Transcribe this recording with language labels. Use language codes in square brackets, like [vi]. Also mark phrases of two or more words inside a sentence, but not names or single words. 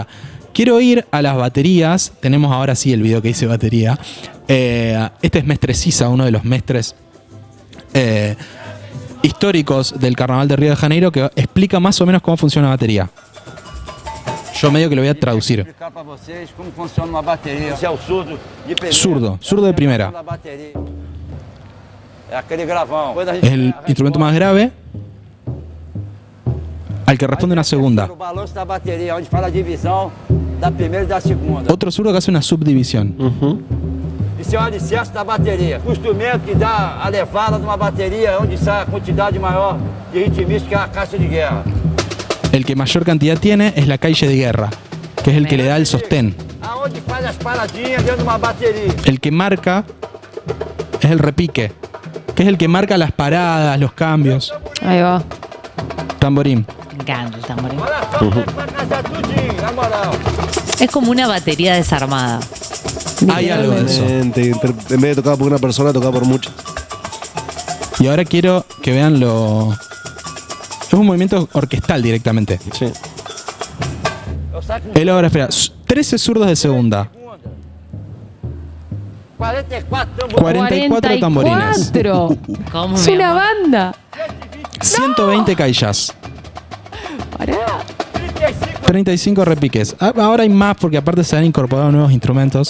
[es] Quiero ir a las baterías. Tenemos ahora sí el video que dice batería. Este es Mestre Sisa, uno de los mestres históricos del Carnaval de Río de Janeiro, que explica más o menos cómo funciona la batería. Yo medio que lo voy a traducir. [pt] explicar para vocês como funciona uma bateria. Você é o surdo de primeira. [es] Zurdo de primera. [pt] Da bateria. É aquele gravão. Quando a gente [es] Es el instrumento más grave al que responde una segunda. [pt] o balanço da bateria, onde fala a divisão da primeira e da segunda. [es] Otro zurdo que hace una subdivisión. [pt] Isso é o alicerce da bateria. O instrumento que dá a levada de uma bateria, onde sai a quantidade maior de ritmista, que é a caixa de guerra. [es] El que mayor cantidad tiene es la calle de guerra, que es el que le da el sostén. [pt] Aonde faz as paradinhas dentro de uma bateria. [es] El que marca es el repique, que es el que marca las paradas, los cambios. Ahí va. Tamborín. Me encanta el tamborín. [pt] Olha só como é que vai casar tudinho, na moral. [es] Es como una batería desarmada. Hay algo de eso. En vez de tocar por una persona, tocar por muchas. Y ahora quiero que vean lo... Es un movimiento orquestal directamente. Sí. [pt] Eu saio com [es] Él ahora espera. 13 zurdos de segunda. 44 tambores. 44 tamborines. 44. ¿Cómo, Es mi una amor? banda. 120 caillas. Pará. 35 repiques. Ahora hay más porque aparte se han incorporado nuevos instrumentos.